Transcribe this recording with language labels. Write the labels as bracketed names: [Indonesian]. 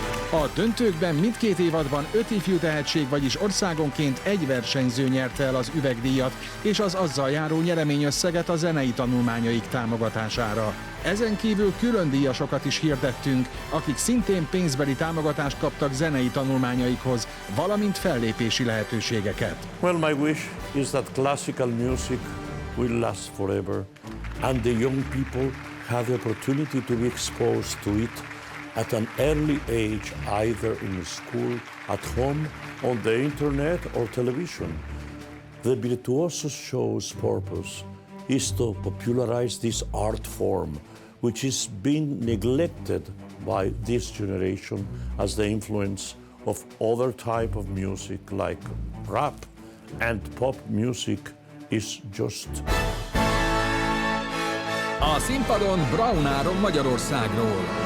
[Hungarian] A döntőkben mindkét évadban 5 ifjú tehetség, vagyis országonként egy versenyző nyerte el az üvegdíjat és az azzal járó nyereményösszeget a zenei tanulmányaik támogatására. Ezen kívül külön díjasokat is hirdettünk, akik szintén pénzbeli támogatást kaptak zenei tanulmányaikhoz, valamint fellépési lehetőségeket. [English] Well, my wish is that classical music will last forever, and the young people have the opportunity to be exposed to it at an early age, either in school, at home, on the internet or television. The Virtuoso Show's purpose is to popularize this art form, which is being neglected by this generation as the influence of other type of music like rap and pop music is just. [Hungarian] A színpadon Braun Áron Magyarországról.